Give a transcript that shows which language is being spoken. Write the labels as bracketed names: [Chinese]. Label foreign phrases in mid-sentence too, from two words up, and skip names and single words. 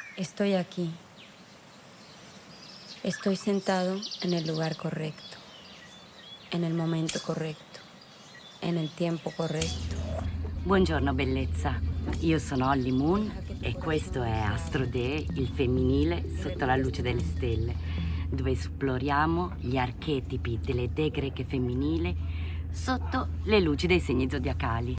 [Spanish] Estoy aquí. Estoy sentado en el lugar correcto, en el momento corretto, en el [Italian] tempo corretto. Buongiorno bellezza, io sono Holly Moon e questo è Astro Dee, il femminile sotto la luce delle stelle, dove esploriamo gli archetipi delle dee greche femminili sotto le luci dei segni zodiacali.